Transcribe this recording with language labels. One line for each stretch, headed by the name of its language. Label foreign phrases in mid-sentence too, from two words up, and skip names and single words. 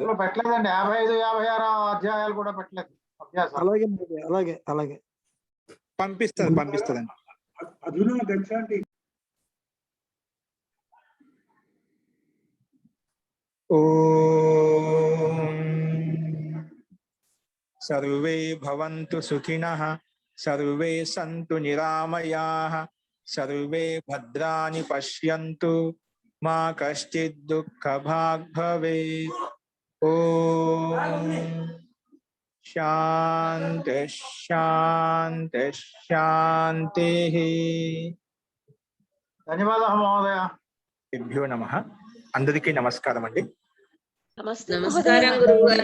Telugu: పెట్టలేదండి, 55, 56 అధ్యాయాలు కూడా పెట్టలేదు. అలాగే అలాగే అలాగే పంపిస్తుందండి.
Sanskrit: ఓం सर्वे भवन्तु सुखिनः सर्वे सन्तु निरामयाः सर्वे भद्राणि पश्यन्तु मा कश्चित् दुःखभाग् भवेत्। ॐ शान्ति शान्ति शान्तिः।
Telugu: ధన్యవాదాలు మహోదయ. భ్యో నమః. అందరికీ నమస్కారం అండి. నమస్తే నమస్కారం గురువు గారు.